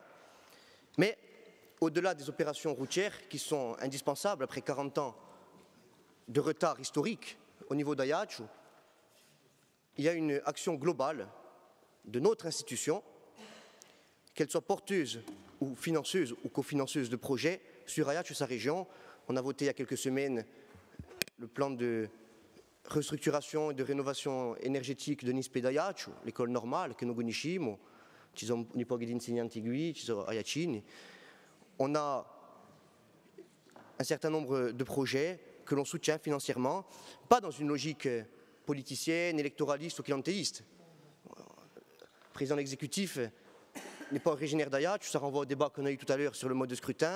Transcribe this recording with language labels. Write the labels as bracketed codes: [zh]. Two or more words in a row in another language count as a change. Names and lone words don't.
[fr] Mais au-delà des opérations routières qui sont indispensables après 40 ans de retard historique au niveau d'Ajaccio, il y a une action globale de notre institution, qu'elle soit porteuse ou financeuse ou cofinanceuse de projets sur Ajaccio et sa région. On a voté il y a quelques semaines le plan de restructuration et de rénovation énergétique de Nispe d'Ajaccio, l'école normale que nous connaissons, [it] ci sono un po' di insegnanti qui, ci sono Ajacini. [fr] On a un certain nombre de projets que l'on soutient financièrement, pas dans une logique politicienne, électoraliste ou clientéliste. Le président de l'exécutif n'est pas originaire d'Ajaccio, ça renvoie au débat qu'on a eu tout à l'heure sur le mode de scrutin.